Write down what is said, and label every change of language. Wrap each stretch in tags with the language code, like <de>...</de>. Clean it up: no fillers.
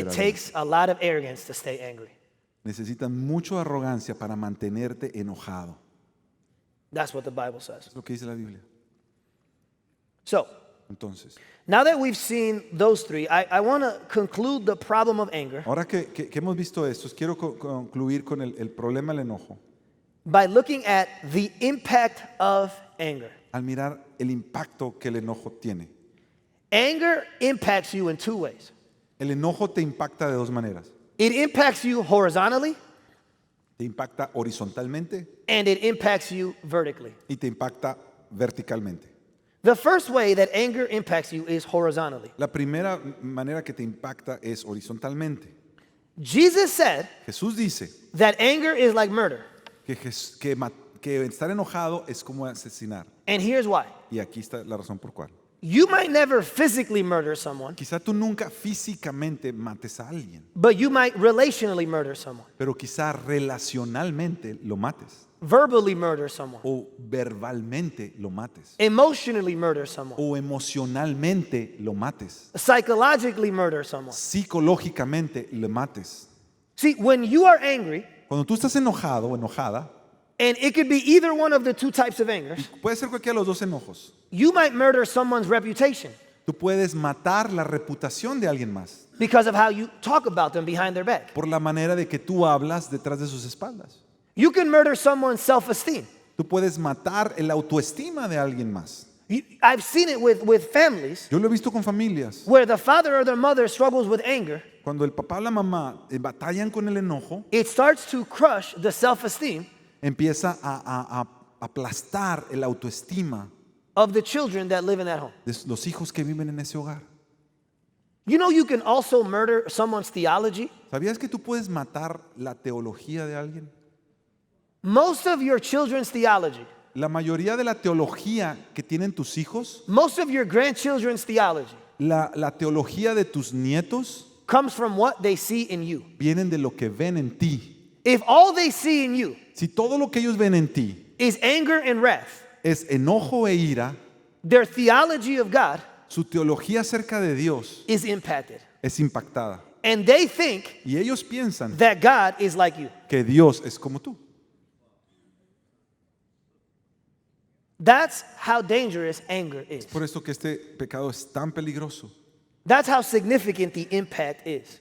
<en>It</en> <es>así.</es> <en>takes a lot of arrogance to stay angry.</en> <es>Necesitan mucha arrogancia para mantenerte enojado.</es> <en>That's what the Bible says.</en> <es>Es lo que dice la Biblia.</es> <en>So,</en> <es>Entonces,</es> <en>now that we've seen those three, I want to conclude the problem of anger</en> <es>ahora que hemos visto esto, quiero concluir con el problema del enojo</es> <en>by looking at the impact of anger.</en> <es>al mirar el impacto que el enojo tiene.</es> <en>Anger impacts you in two ways.</en> <es>El enojo te impacta de dos maneras.</es> <en>It impacts you horizontally</en> <es>Te impacta horizontalmente</es> <en>and it impacts you vertically.</en> <es>y te impacta verticalmente.</es> <en>The first way that anger impacts you is horizontally.</en> <es>La primera manera que te impacta es horizontalmente.</es> <en>Jesus said</en> <es>Jesús dice</es> <en>that anger is like murder.</en> <es>que estar enojado es como asesinar.</es> <en>And here's why.</en> <es>Y aquí está la razón por cuál.</es> <en>You might never physically murder someone,</en> <es>Quizá tú nunca físicamente mates a alguien,</es> <en>but you might relationally murder someone,</en> <es>pero quizá relacionalmente lo mates</es> <en>verbally murder someone,</en> <es>o verbalmente lo mates</es> <en>emotionally murder someone,</en> <es>o emocionalmente lo mates,</es> <en>psychologically murder someone.</en> <es>psicológicamente lo mates.</es> <en>See, when you are angry,</en> <es>Cuando tú estás enojado o enojada,</es> <en>and it could be either one of the two types of anger,</en> <es>puede ser cualquiera de los dos enojos.</es> <en>you might murder someone's reputation</en> <es>Tú puedes matar la reputación de alguien más</es> <en>because of how you talk about them behind their back.</en> <es>por la manera de que tú hablas detrás de sus espaldas.</es> <en>You can murder someone's self-esteem.</en> <es>Tú puedes matar el autoestima de alguien más.</es> <en>I've seen it with families</en> <es>Yo lo he visto con familias.</es> <en>where the father or the mother struggles with anger.</en> <es>Cuando el papá o la mamá batallan con el enojo,</es> <en>It starts to crush the self-esteem</en> <es>empieza a aplastar el autoestima</es> <en>of the children that live in that home.</en> <es>de los hijos que viven en ese hogar.</es> <en>You know you can also murder someone's theology?</en> <es>¿Sabías que tú puedes matar la teología de alguien?</es> <en>Most of your children's theology,</en> <es>La mayoría de la teología que tienen tus hijos,</es> <en>most of your grandchildren's theology</en> <es>la teología de tus nietos,</es> <en>comes from what they see in you.</en> <es>vienen de lo que ven en ti.</es> <en>If all they see in you</en> <es>Si todo lo que ellos ven en ti</es> <en>is anger and wrath,</en> <es>es enojo e ira,</es> <en>their theology of God</en> <es>su teología acerca de Dios</es> <en>is impacted.</en> <es>es impactada.</es> <en>And they think</en> <es>Y ellos piensan</es> <en>that God is like you.</en> <es>que Dios es como tú.</es> <en>That's how dangerous anger is.</en> <es>Por eso que este pecado es tan peligroso.</es> <en>That's how significant the impact is.</en>